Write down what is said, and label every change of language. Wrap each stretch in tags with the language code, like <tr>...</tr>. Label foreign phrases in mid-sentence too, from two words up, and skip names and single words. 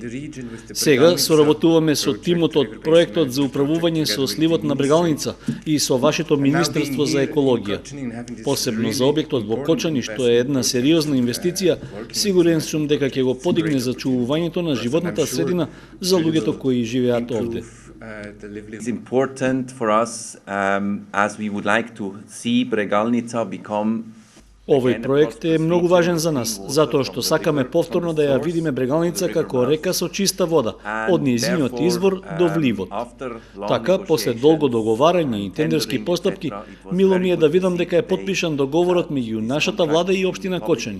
<mk>Сега соработуваме со тимот од проектот за управување со сливот на Брегалница и со вашето Министерство за екологија. Посебно за објектот во Кочани, што е една сериозна инвестиција, сигурен сум дека ќе го подигне зачувувањето на животната средина за луѓето кои живеат овде.</mk> <en>It's important for us as we would like to see Bregalnica become.</en> <mk>Овој проект е многу важен за нас, затоа што сакаме повторно да ја видиме Брегалница како река со чиста вода, од нејзиниот извор до вливот. Така, после долго договарање и тендерски постапки, мило ми е да видам дека е потпишан договорот меѓу нашата влада и општина Кочани.</mk>